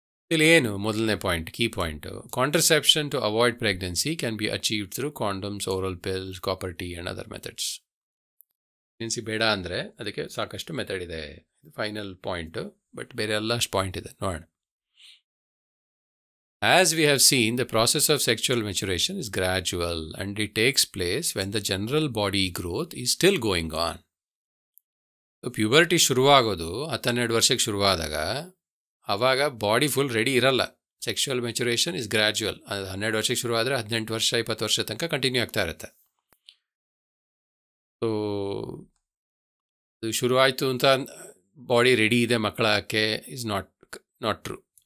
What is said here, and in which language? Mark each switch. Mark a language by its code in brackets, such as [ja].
[kn] ಇಲ್ಲಿ ಏನು ಮೊದಲನೇ point, [en] Key point, contraception to avoid pregnancy can be achieved through condoms, oral pills, copper T and other methods. [kn] Pregnancy ಬೇಡ ಅಂದರೆ ಅದಕ್ಕೆ ಸಾಕಷ್ಟು ಮೆಥಡ್ ಇದೆ. ಇದು ಫೈನಲ್ ಪಾಯಿಂಟು, ಬಟ್ ಬೇರೆ ಎಲ್ಲ ಅಷ್ಟು ಪಾಯಿಂಟ್ ಇದೆ, ನೋಡೋಣ. [en] As we have seen, the process of sexual maturation is gradual and it takes place when the general body growth is still going on. [kn] So puberty ಶುರುವಾಗೋದು 12 ವರ್ಷಕ್ಕೆ ಶುರುವಾದಾಗ ಆವಾಗ body full ready ಇರಲ್ಲ. [en] Sexual maturation is gradual. [kn] ಅದು 12 ವರ್ಷಕ್ಕೆ ಶುರುವಾದರೆ 18 ವರ್ಷ 20 ವರ್ಷ ತನಕ continue ಆಗ್ತಾ ಇರುತ್ತೆ. ಸೊ ಅದು ಶುರುವಾಯಿತು ಅಂತ ಬಾಡಿ ರೆಡಿ ಇದೆ ಮಕ್ಕಳಾಗಕ್ಕೆ [en] is not true.